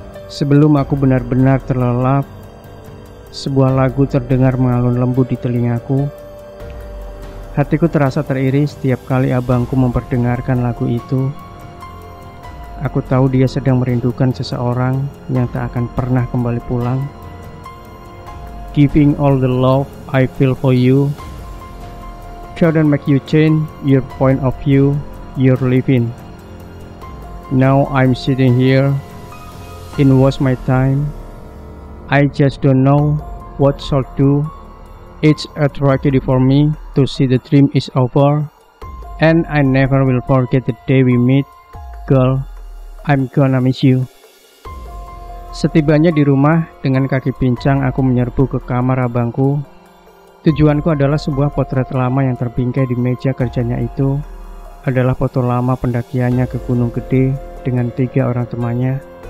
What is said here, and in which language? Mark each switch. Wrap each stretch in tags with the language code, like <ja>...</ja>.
<id>Sebelum aku benar-benar terlelap, sebuah lagu terdengar mengalun lembut di telingaku. Hatiku terasa teriris setiap kali abangku memperdengarkan lagu itu. Aku tahu dia sedang merindukan seseorang yang tak akan pernah kembali pulang.</id> <en>Giving all the love I feel for you shouldn't make you change your point of view you're living. Now I'm sitting here. It was my time. I just don't know what shall do. It's a tragedy for me to see the dream is over, and I never will forget the day we meet. Girl, I'm gonna miss you.</en> <id>Setibanya di rumah, dengan kaki pincang aku menyerbu ke kamar abangku. Tujuanku adalah sebuah potret lama yang terbingkai di meja kerjanya itu. Adalah foto lama pendakiannya ke Gunung Gede dengan 3 orang temannya.</id>